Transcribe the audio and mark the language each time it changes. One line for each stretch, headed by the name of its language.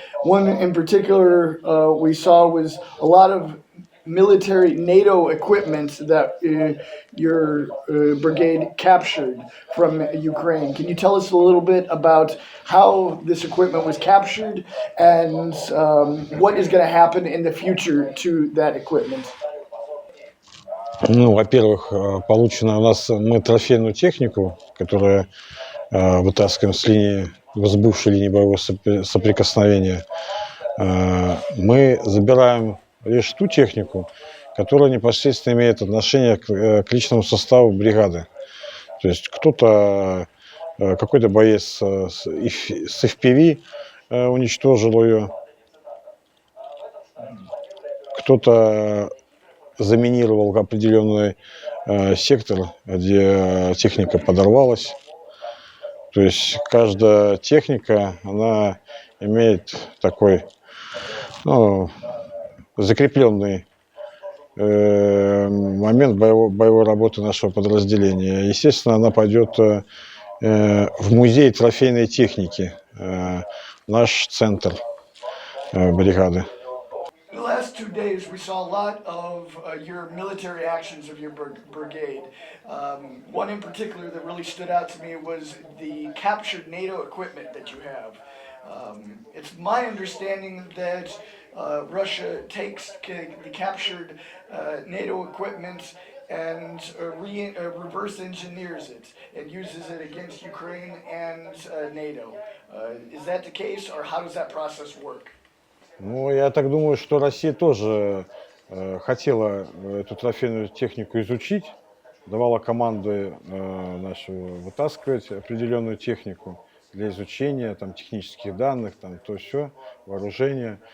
English: One in particular we saw was a lot of military NATO equipment that your brigade captured from Ukraine. Can you tell us a little bit about how this equipment was captured and what is going to happen in the future to that equipment?
Russian: Ну, во-первых, получено у нас мы трофейную технику, которую вытаскиваем с бывшей линии боевого соприкосновения. Мы забираем лишь ту технику, которая непосредственно имеет отношение к личному составу бригады. То есть кто-то, какой-то боец с FPV уничтожил ее, кто-то заминировал определенный сектор, где техника подорвалась. То есть каждая техника, она имеет такой, закрепленный момент боевой работы нашего подразделения. Естественно, она пойдет в музей трофейной техники, наш центр бригады.
English: In the last 2 days, we saw a lot of your military actions of your brigade. One in particular that really stood out to me was the captured NATO equipment that you have. It's my understanding that Russia takes the captured NATO equipment and reverse engineers it and uses it against Ukraine and NATO. Is that the case, or how does that process work?
Russian: Ну, я так думаю, что Россия тоже хотела эту трофейную технику изучить, давала команды нашу вытаскивать определенную технику для изучения там, технических данных, там, то все, вооружения.